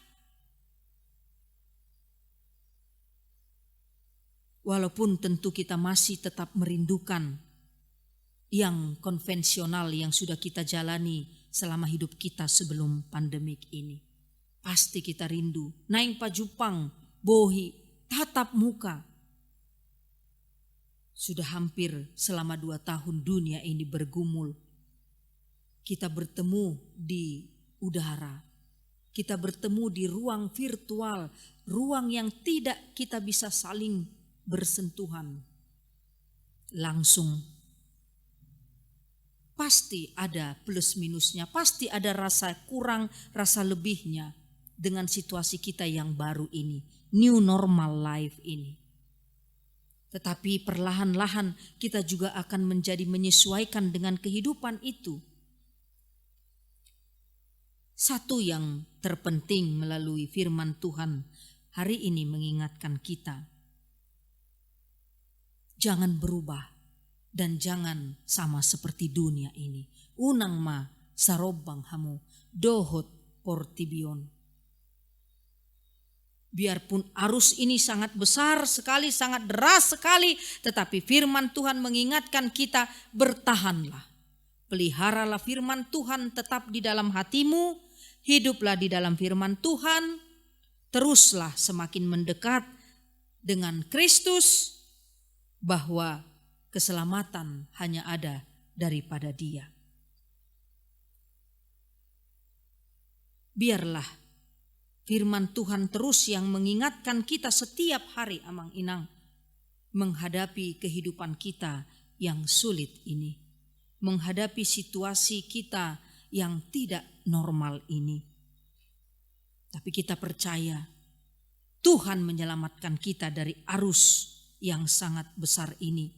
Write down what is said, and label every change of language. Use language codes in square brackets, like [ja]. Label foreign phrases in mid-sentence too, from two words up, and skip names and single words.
[id] Walaupun tentu kita masih tetap merindukan yang konvensional yang sudah kita jalani selama hidup kita sebelum pandemik ini. Pasti kita rindu, [bbc] naing pajupang, bohi, [id] tatap muka. Sudah hampir selama 2 tahun dunia ini bergumul. Kita bertemu di udara, kita bertemu di ruang virtual, ruang yang tidak kita bisa saling bersentuhan langsung. Pasti ada plus minusnya, pasti ada rasa kurang, rasa lebihnya dengan situasi kita yang baru ini, [en] new normal life [id] ini. Tetapi perlahan-lahan kita juga akan menjadi menyesuaikan dengan kehidupan itu. Satu yang terpenting melalui firman Tuhan hari ini mengingatkan kita. Jangan berubah dan jangan sama seperti dunia ini. [bbc] Unang ma sarobang hamu dohot portibion. [id] Biarpun arus ini sangat besar sekali, sangat deras sekali, tetapi firman Tuhan mengingatkan kita, bertahanlah. Peliharalah firman Tuhan tetap di dalam hatimu, hiduplah di dalam firman Tuhan, teruslah semakin mendekat dengan Kristus, bahwa keselamatan hanya ada daripada Dia. Biarlah firman Tuhan terus yang mengingatkan kita setiap hari, [bbc] amang inang, [id] menghadapi kehidupan kita yang sulit ini, menghadapi situasi kita yang tidak normal ini. Tapi kita percaya Tuhan menyelamatkan kita dari arus yang sangat besar ini.